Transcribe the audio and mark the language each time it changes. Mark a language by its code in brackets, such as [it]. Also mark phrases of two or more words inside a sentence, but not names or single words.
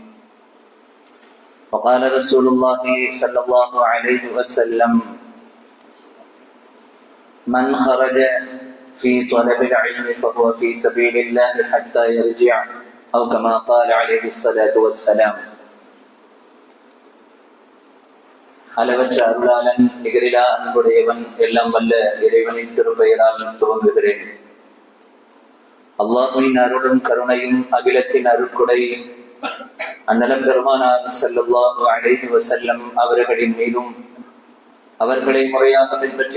[ar] وقال رسول الله صلى الله عليه وسلم: من خرج في طلب العلم فهو في سبيل الله حتى يرجع، أو كما قال عليه الصلاة والسلام. [ta] அளவற்ற அருளாளன், நிகரிலா அன்புடையவன், எல்லாம் வல்ல இறைவனின் திருப்பெயரால் துவங்குகிறேன். அல்லாஹ்வின் அருளும் கருணையும் அகிலத்தின் அருட்கொடை அந்நலம் பெருமானார் [ar] صلى الله عليه وسلم [ta] அவர்களின் மீதும், அவர்களை முறையாக பின்பற்றி